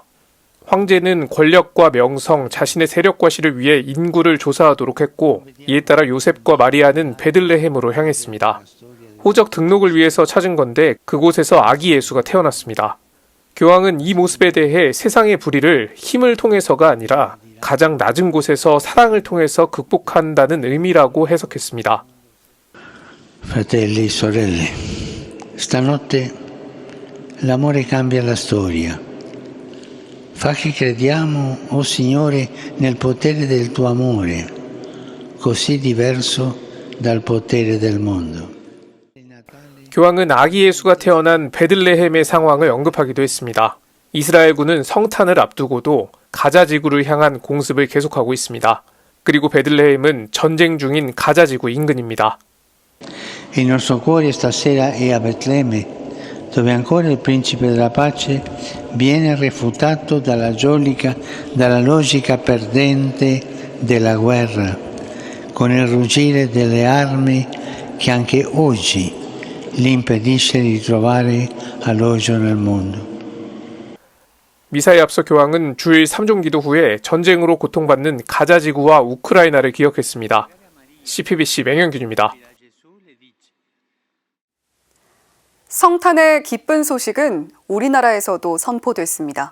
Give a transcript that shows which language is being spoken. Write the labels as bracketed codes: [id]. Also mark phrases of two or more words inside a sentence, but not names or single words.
[ko] 황제는 권력과 명성, 자신의 세력과 시를 위해 인구를 조사하도록 했고 이에 따라 요셉과 마리아는 베들레헴으로 향했습니다. 호적 등록을 위해서 찾은 건데 그곳에서 아기 예수가 태어났습니다. 교황은 이 모습에 대해 세상의 불의를 힘을 통해서가 아니라 가장 낮은 곳에서 사랑을 통해서 극복한다는 의미라고 해석했습니다. [it] Fratelli e sorelle, stanotte l'amore cambia la storia. Fa che crediamo, o Signore, nel potere del tuo amore, così diverso dal potere del mondo. [ko] 교황은 아기 예수가 태어난 베들레헴의 상황을 언급하기도 했습니다. 이스라엘군은 성탄을 앞두고도 가자 지구를 향한 공습을 계속하고 있습니다. 그리고 베들레헴은 전쟁 중인 가자 지구 인근입니다. [it] Il nostro cuore stasera è a Betlemme, dove ancora il principe della pace viene refutato dalla logica perdente della guerra, con il ruggire delle armi che anche oggi gli impedisce di trovare alloggio nel mondo. [ko] 미사에 앞서 교황은 주일 3종 기도 후에 전쟁으로 고통받는 가자 지구와 우크라이나를 기억했습니다. CPBC 맹현균입니다. 성탄의 기쁜 소식은 우리나라에서도 선포됐습니다.